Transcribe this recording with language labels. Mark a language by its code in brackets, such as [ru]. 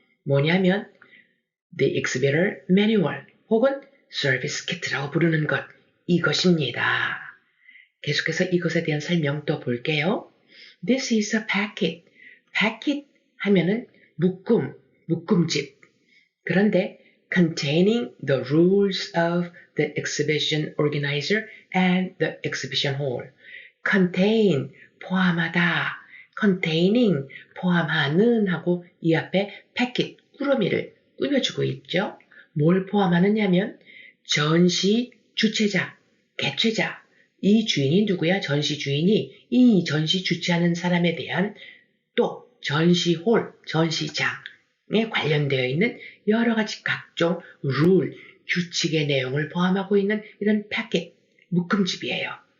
[ko] 뭐냐면 the exhibitor manual 혹은 service kit라고 부르는 것 이것입니다. 계속해서 이것에 대한 설명 또 볼게요. [en] This is a packet. [ko] packet 하면은 묶음집. 그런데 [en] containing the rules of the exhibition organizer and the exhibition hall. [ko] contain, 포함하다. containing, 포함하는 하고 이 앞에 packet, 꾸러미를 꾸며주고 있죠. 뭘 포함하느냐면 전시 주최자, 개최자, 이 주인이 누구야? 전시 주인이 이 전시 주최하는 사람에 대한 또 전시홀, 전시장에 관련되어 있는 여러 가지 각종 룰, 규칙의 내용을 포함하고 있는 이런 패킷, 묶음집이에요.